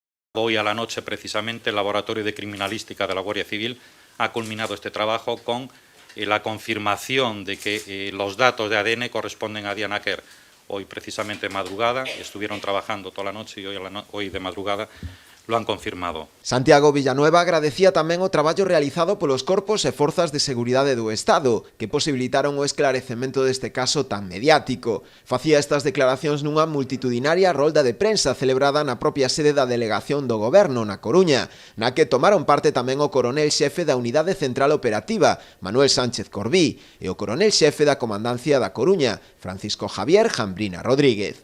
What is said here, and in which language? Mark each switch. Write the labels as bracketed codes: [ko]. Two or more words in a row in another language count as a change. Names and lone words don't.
[es] Hoy a la noche, precisamente, el Laboratorio de Criminalística de la Guardia Civil ha culminado este trabajo con la confirmación de que los datos de ADN corresponden a Diana Quer. Hoy, precisamente, madrugada, estuvieron trabajando toda la noche y hoy de madrugada lo han confirmado. [gl] Santiago Villanueva agradecía tamén o traballo realizado polos corpos e forzas de seguridade do Estado, que posibilitaron o esclarecemento deste caso tan mediático. Facía estas declaracións nunha multitudinaria rolda de prensa celebrada na propia sede da Delegación do Goberno, na Coruña, na que tomaron parte tamén o coronel xefe da Unidade Central Operativa, Manuel Sánchez Corbí, e o coronel xefe da Comandancia da Coruña, Francisco Javier Jambrina Rodríguez.